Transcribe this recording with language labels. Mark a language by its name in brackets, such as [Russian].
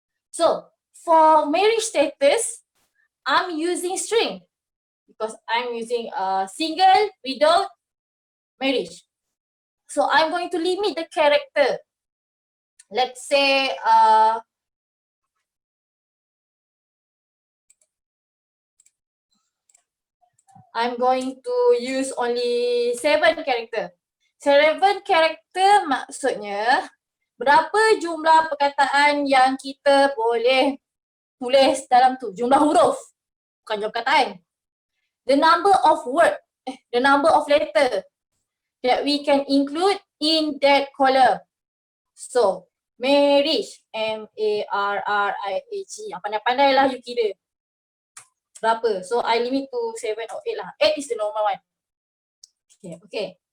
[English] So for marriage status, I'm using string because I'm using single, widow, marriage. So I'm going to limit the character. Let's say I'm going to use only 7 character. [Malay] 7 character maksudnya berapa jumlah perkataan yang kita boleh tulis dalam tu, jumlah huruf, bukan jumlah perkataan. [English] The number of word, the number of letter that we can include in that column. So, marriage, [Malay] M-A-R-R-I-A-G, pandai-pandai lah you kira. Berapa? [English] So, I limit to 7 or 8 lah. 8 is the normal one. Okay, okay.